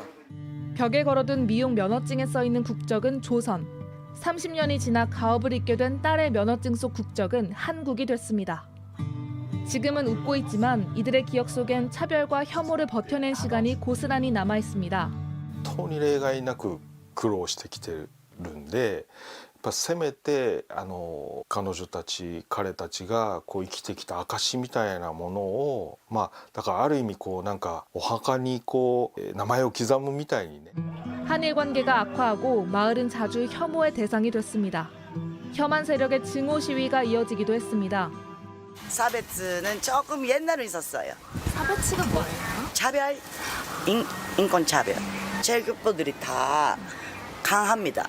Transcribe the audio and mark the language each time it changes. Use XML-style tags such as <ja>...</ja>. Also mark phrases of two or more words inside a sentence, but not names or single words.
<ko>벽에 걸어둔 미용 면허증에 써있는 국적은 조선. 30년이 지나 가업을 잇게 된 딸의 면허증 속 국적은 한국이 됐습니다. 지금은 웃고 있지만 이들의 기억 속엔 차별과 혐오를 버텨낸 시간이 고스란히 남아 있습니다.</ko> <ja>当に例外なく苦労してきてるんで、やっぱせめて彼女たち彼たちがこう生きてきた証みたいなものを、だからある意味こうなんかお墓にこう名前を刻むみたいにね。</ja> <ko>한일 관계가 악화하고 마을은 자주 혐오의 대상이 됐습니다. 혐한 세력의 증오 시위가 이어지기도 했습니다. 사베츠는 조금 옛날에 있었어요. 사베츠가 뭐예요? 차별, 인권 차별. 제일교포들이 다 강합니다.</ko>